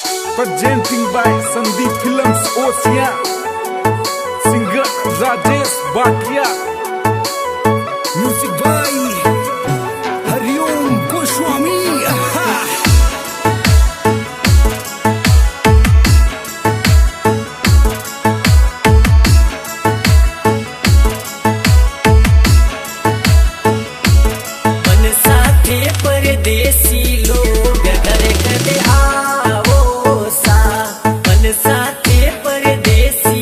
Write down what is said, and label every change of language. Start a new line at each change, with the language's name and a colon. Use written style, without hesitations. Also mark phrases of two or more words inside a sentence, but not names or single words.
English: presenting by Sandeep Films Osia, singer Rajesh Bhatia, music by Hariom Goswami.
Rajasthani: परदेसी लोग घर कदे आवो सा, मन साथे परदेसी